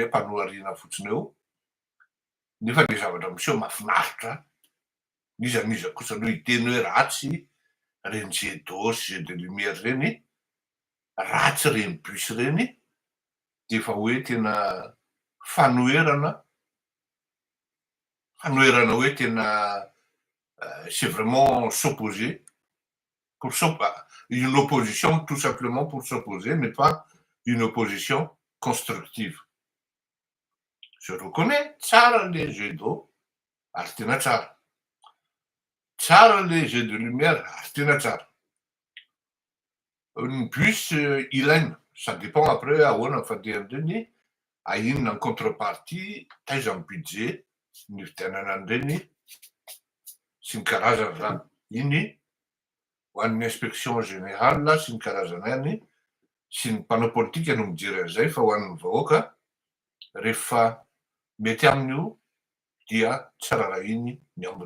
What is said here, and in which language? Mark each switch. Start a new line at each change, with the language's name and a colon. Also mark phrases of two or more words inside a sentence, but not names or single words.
Malagasy: hoe mpanohariana fotsiny eo, nefa le zavatra miseho mahafinaritra, n'iza kosa aloha hiteny hoe ratsy reny
French: jet d'eau
Malagasy: sy
French: jet de lumière
Malagasy: reny, ratsy reny bus reny, de efa hoe tena fanoherana hoe tena
French: c'est vraiment s'opposer, une opposition tout simplement pour s'opposer, mais pas une opposition constructive. Je reconnais,
Malagasy: tsara le
French: jet d'eau,
Malagasy: ary tena tsara. Tsara le
French: jet de lumière,
Malagasy: ary tena tsara. Ny bus ilaina,
French: ça dépend après
Malagasy: ahoana ny fandehan'ireny, inona ny contrepartie, taiza ny budget ny vidianana an'ireny sy ny karazany zany. Iny ho an'ny
French: inspection générale
Malagasy: sy ny karazany any sy ny mpanao politika no mijery an'izay fa ho an'ny vahoaka rehefa mety amin'io dia tsara raha iny ny ambiny.